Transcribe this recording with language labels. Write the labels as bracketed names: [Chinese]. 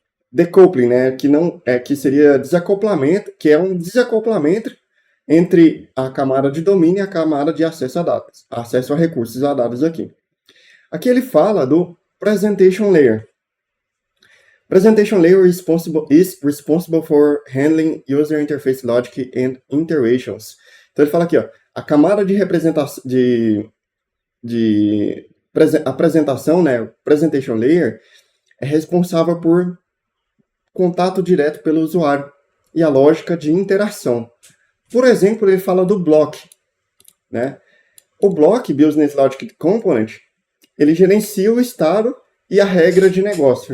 [Portuguese] Decoupling, né, que seria desacoplamento, que é um desacoplamento entre a camada de domínio e a camada de acesso a dados, acesso a recursos a dados aqui. Aqui ele fala do Presentation Layer. [English] Presentation Layer is responsible for handling user interface logic and iterations. [Portuguese] Então ele fala aqui, ó, a camada de representação de apresentação, né, Presentation Layer, é responsável por contato direto pelo usuário e a lógica de interação. Por exemplo, ele fala do block, né? O block, Business Logic Component, ele gerencia o estado e a regra de negócio.